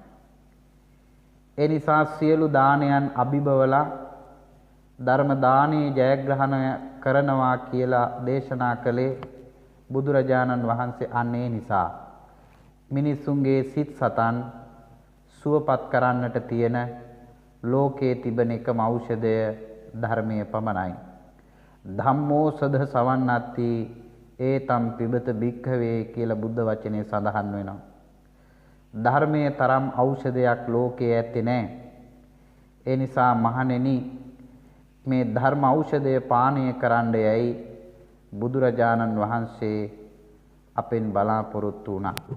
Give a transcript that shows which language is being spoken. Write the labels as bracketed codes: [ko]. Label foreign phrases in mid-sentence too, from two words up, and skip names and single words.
[si] ඒ නිසා සියලු දානයන් අභිබවලා ධර්ම දානයේ ජයග්‍රහණය කරනවා කියලා දේශනා කළේ බුදුරජාණන් වහන්සේ. අන්නේ නිසා මිනිසුන්ගේ සිත් සතන් සුවපත් කරන්නට තියෙන ලෝකයේ තිබෙන එකම ඖෂධය ධර්මයේ පමණයි. [pi] ධම්මෝ සද සවන්නත්ති ඒතම් පිබත භික්ඛවේ [si] කියලා බුද්ධ වචනේ සඳහන් වෙනවා. ධර්මයේ තරම් ඖෂධයක් ලෝකයේ ඇත්තේ නැහැ. ඒ නිසා මහණෙනි මේ ධර්ම ඖෂධය පානය කරන්න යයි බුදුරජාණන් වහන්සේ අපෙන් බලාපොරොත්තු වුණා.